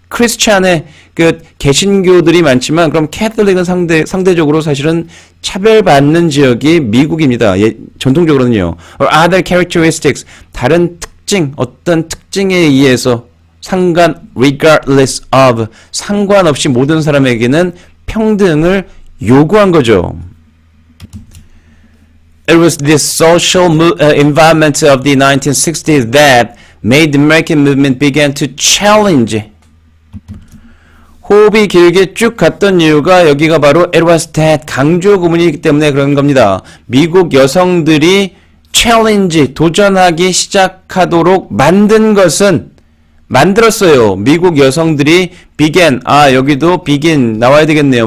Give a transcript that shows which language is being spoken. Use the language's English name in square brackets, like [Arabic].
[Korean] 크리스찬의 그 개신교들이 많지만 그럼 캐톨릭은 상대적으로 사실은 차별받는 지역이 미국입니다. 전통적으로는요. [English] Or other characteristics, [Korean] 다른 특징, 어떤 특징에 의해서 [English] regardless of, [Korean] 상관없이 모든 사람에게는 평등을 요구한 거죠. [English] It was this social environment of the 1960s that made the American movement begin to challenge. [Korean] 호흡이 길게 쭉 갔던 이유가 여기가 바로 [English] it was that [Korean] 강조 구문이기 때문에 그런 겁니다. 미국 여성들이 challenge, 도전하기 시작하도록 만든 것은 만들었어요. 미국 여성들이 begin, 여기도 begin 나와야 되겠네요.